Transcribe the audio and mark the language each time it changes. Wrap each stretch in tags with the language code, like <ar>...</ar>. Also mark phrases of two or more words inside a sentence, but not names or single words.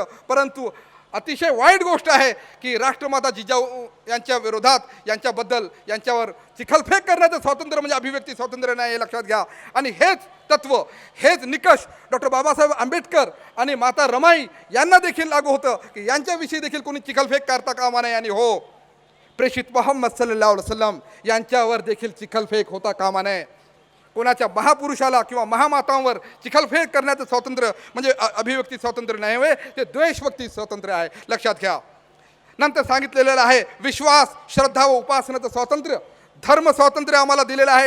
<mr>परंतु अतिशय वाईट गोष्ट आहे की राष्ट्रमाता जिजाऊ यांच्या विरोधात यांच्यावर चिखलफेक करण्याचं स्वातंत्र्य म्हणजे अभिव्यक्ती स्वातंत्र्य नाही, हे लक्षात घ्या. आणि हेच तत्व, हेच निकष डॉक्टर बाबासाहेब आंबेडकर आणि माता रमाई यांना देखील लागू होतं की यांच्याविषयी देखील कोणी चिखलफेक करता कामा नये. आणि हो, प्रेषित मोहम्मद</mr> <ar>صلى الله عليه وسلم</ar> <mr>यांच्यावर देखील चिखलफेक होता कामा नये. कोणाच्या महापुरुषाला किंवा महामातांवर चिखलफेक करण्याचं स्वातंत्र्य म्हणजे अभिव्यक्ती स्वातंत्र्य नाही होय, ते द्वेषव्यक्ती स्वातंत्र्य आहे, लक्षात घ्या. नंतर सांगितलेलं आहे विश्वास, श्रद्धा व उपासनेचं स्वातंत्र्य, धर्म स्वातंत्र्य आम्हाला दिलेलं आहे.</mr>